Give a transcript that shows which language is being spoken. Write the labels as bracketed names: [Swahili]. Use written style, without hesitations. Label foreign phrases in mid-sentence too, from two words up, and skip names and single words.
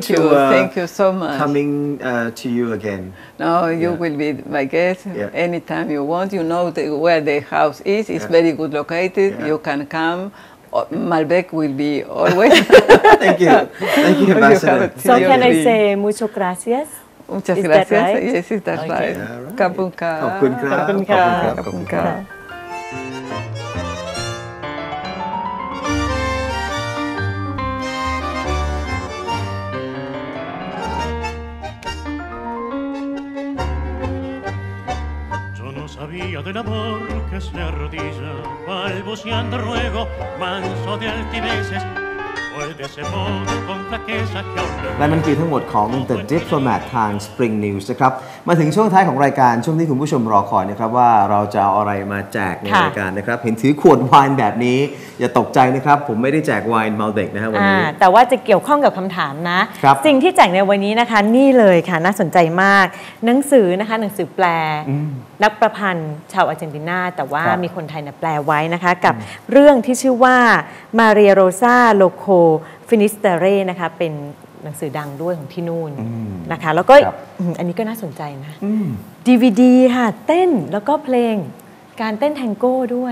[English] thank you so much. Coming to you again. No, you will be my guest anytime you want. You know where the house is. It's very good located. You can come. Malbec will be always. Thank you. Thank you, Ambassador. So can I say [Spanish] muchas gracias? Muchas [English] Is [Spanish] gracias. [English] That right? Yes, is that right? Kapungka. [Thai] ขอบคุณครับ ขอบคุณค่ะ ขอบคุณครับ [Spanish] Sabía del amor que se arrodilla, balbuceando ruego, manso de altiveces, fue de ese modo con flaqueza que aún [Thai] และนั่นคือทั้งหมดของ The Diplomat ทาง Spring News นะครับมาถึงช่วงท้ายของรายการช่วงที่คุณผู้ชมรอคอยนะครับว่าเราจะเอาอะไรมาแจกในรายการนะครับเห็นถือขวดไวน์แบบนี้อย่าตกใจนะครับผมไม่ได้แจกไวน์มัลเบกนะฮะวันนี้ แต่ว่าจะเกี่ยวข้องกับคำถามนะสิ่งที่แจกในวันนี้นะคะนี่เลยค่ะน่าสนใจมากหนังสือนะคะหนังสือแปลนักประพันธ์ชาวอาร์เจนตินาแต่ว่ามีคนไทยแปลไว้นะคะกับเรื่องที่ชื่อว่ามาเรียโรซาโลโคฟินิสเตเรนะคะเป็นหนังสือดังด้วยของที่นู่นนะคะแล้วก็อันนี้ก็น่าสนใจนะ DVD ค่ะเต้นแล้วก็เพลงการเต้นแทงโก้ด้วย